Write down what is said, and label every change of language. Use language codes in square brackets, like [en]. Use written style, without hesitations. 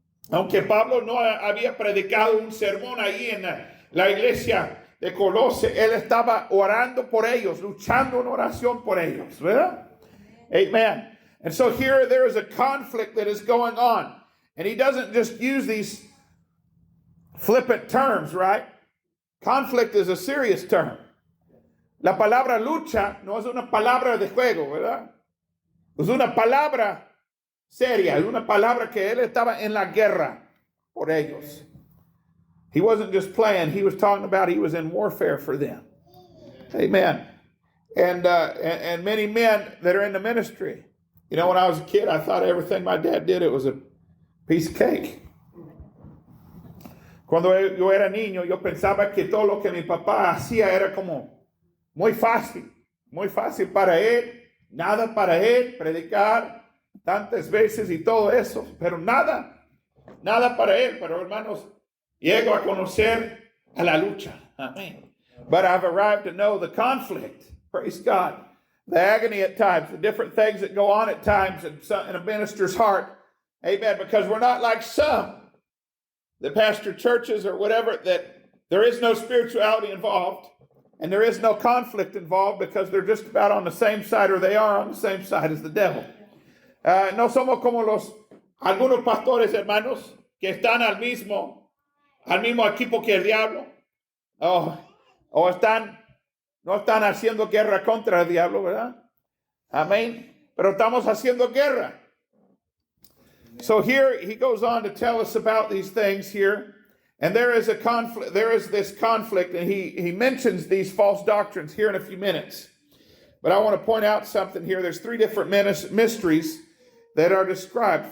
[es] Aunque Pablo no había predicado un sermón ahí en la iglesia de Colosas, él estaba orando por ellos, luchando en oración por ellos, ¿verdad? Amen. [en] And so here there is a conflict that is going on. And he doesn't just use these flippant terms, right? Conflict is a serious term. [es] La palabra lucha no es una palabra de juego, ¿verdad? Es una palabra seria, es una palabra que él estaba en la guerra por ellos. [en] He wasn't just playing, he was talking about he was in warfare for them. Amen. And many men that are in the ministry. You know, when I was a kid, I thought everything my dad did, it was a piece of cake. [es] Cuando yo era niño, yo pensaba que todo lo que mi papá hacía era como muy fácil para él, nada para él, predicar tantas veces y todo eso, pero nada para él. Pero hermanos, llego a conocer a la lucha. Amén. [en] But I've arrived to know the conflict. Praise God. The agony at times, the different things that go on at times in a minister's heart. Amen. Because we're not like some that pastor churches or whatever, that there is no spirituality involved and there is no conflict involved, because they're just about on the same side, or they are on the same side as the devil. [es] No somos como algunos pastores, hermanos, que están al mismo equipo que el diablo. No están haciendo guerra contra el diablo, ¿verdad? Amén. Pero estamos haciendo guerra. [en] So here he goes on to tell us about these things here. And there is a conflict. There is this conflict, and he mentions these false doctrines here in a few minutes. But I want to point out something here. There's three different mysteries that are described.